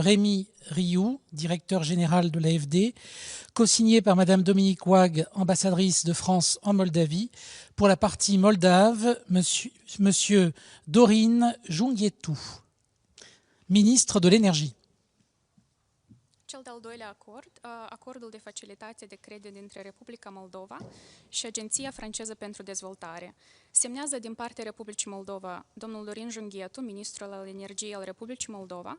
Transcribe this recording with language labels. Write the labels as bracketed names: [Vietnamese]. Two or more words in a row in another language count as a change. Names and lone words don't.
[French] Rémi Rioux, directeur général de l'AFD, co-signé par Mme Dominique Wag, ambassadrice de France en Moldavie, pour la partie moldave, M. Dorin Junghietu, ministre de l'Énergie. [Romanian] Cel de-al doilea acord, acordul de facilitate de credit dintre Republica Moldova și Agenția franceză pentru dezvoltare. Semnează din partea Republicii Moldova domnul Dorin Junghietu, ministrul al energiei al Republicii Moldova.